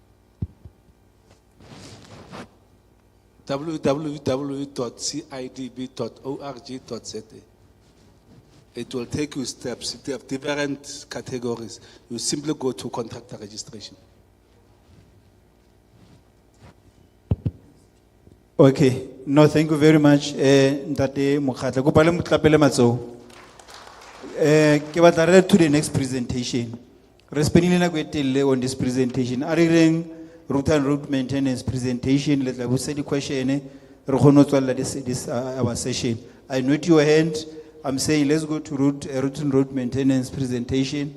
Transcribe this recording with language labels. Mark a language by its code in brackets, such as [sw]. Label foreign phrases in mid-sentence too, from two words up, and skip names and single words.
[en] www.cidb.org.za. It will take you steps. They have different categories. You simply go to contractor registration. Okay, no, thank you very much. [st] Ntate Mokgatla, kopa le motlapele matsoho. Ke batla re [en] to the next presentation. [st] Re spendile nako e telele [en] on this presentation. [st] A re reng [en] route and road maintenance presentation, [st] le tla botsa di question re kgone ho tswalla [en] this our session. I note your hand. I'm saying let's go to route and road maintenance presentation.